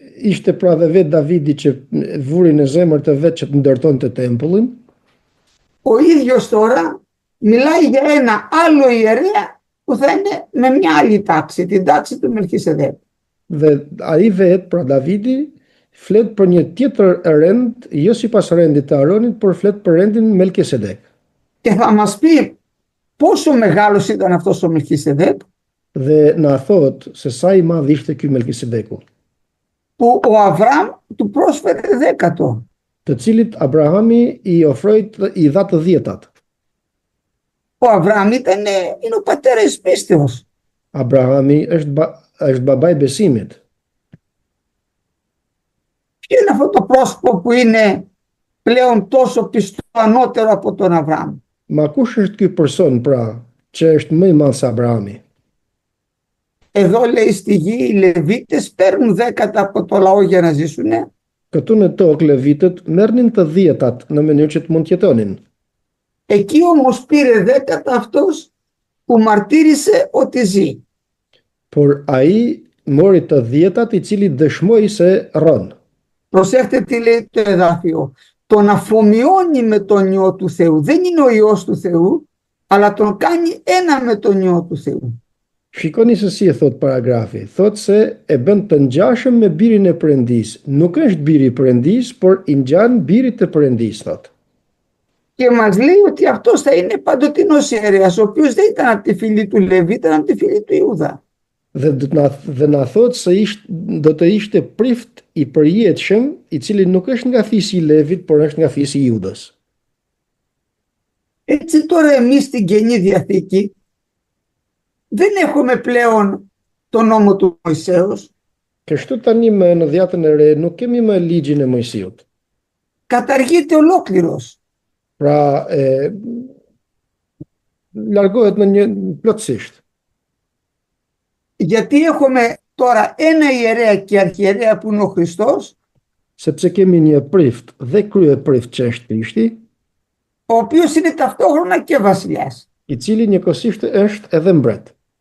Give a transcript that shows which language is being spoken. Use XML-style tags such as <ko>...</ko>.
<sq>Ishte pra dhe vetë Davidi që vuri në zemër të vetë që të ndërtonte tempullin.</sq> <el>Ο ίδιος τώρα μιλάει για ένα άλλο ιερέα που θα είναι με μια άλλη τάξη, την τάξη του Μελχισεδέκ.</el> <sq>Dhe ai vetë, pra Davidi, flet për një tjetër rend, jo sipas rendit të Aronit, por flet për rendin Melkisedek.</sq> <el>Και θα μας πει πόσο μεγάλος ήταν αυτός ο Μελχισεδέκ.</el> <sq>Dhe na thot se sa i madh ishte ky Melkisedeku,</sq> <el>που ο Αβραάμ του πρόσφερε 10.</el> <sq>Të cilit Abrahami i ofroi i dha të 10-tat.</sq> <el>Ο Αβραάμ είναι ο πατέρας της πίστεως.</el> <sq>Abrahami është babai besimit.</sq> <el>Ποιο είναι αυτό το πρόσωπο που είναι πλέον τόσο πιστό ανώτερο από τον Αβραάμ?</el> <sq>Ma kush është ky person pra që është më i madh se Abrahami?</sq> <el>Εδώ λέει στη γη οι Λεβίτες παίρνουν 10 από το λαό για να ζήσουνε.</el> <sq>Këtu në tokë levitët merrnin të 10-tat në mënyrë që të mund të jetonin.</sq> <el>Εκεί όμως πήρε 10 αυτός που μαρτύρησε ότι ζει.</el> <sq>Por ai mori të 10-tat i cili dëshmoi se rron.</sq> <el>Προσέχτε τι λέει το εδάφιο. Τον αφομοιώνει με τον Υιό του Θεού. Δεν είναι ο Υιός του Θεού, αλλά τον κάνει ένα με τον Υιό του Θεού.</el> <sq>Shikoni se si e thot paragrafi. Thot se e bën të ngjashëm me birin e Perëndisë. Nuk është biri i Perëndisë, por i ngjan birit të Perëndisë, thot.</sq> <el>Και μας λέει ότι αυτός θα είναι παντοτινός ιερέας, ο οποίος δεν ήταν από τη φυλή του Λεβί, ήταν από τη φυλή του Ιούδα.</el> <sq>Dhe na thot se do të ishte prift i përjetshëm, i cili nuk është nga fisi i Levit, por është nga fisi i Judës.</sq> <el>Έτσι τώρα εμείς στην Καινή Διαθήκη δεν έχουμε πλέον τον νόμο του Μωυσέως.</el> <sq>Kështu tani në Dhjetën e Re nuk kemi më ligjin e Mojsiut.</sq> <el>Καταργείται ολόκληρος.</el> <sq>Pra largohet në një plotësisht.</sq> <el>Γιατί έχουμε τώρα ένα ιερέα και αρχιερέα που είναι ο Χριστός,</el> <sq>Sepse kemi një prift dhe krye prift që është Krishti,</sq> <el>ο οποίος είναι ταυτόχρονα και βασιλιάς.</el> <sq>i cili njëkohësisht është edhe mbret.</sq>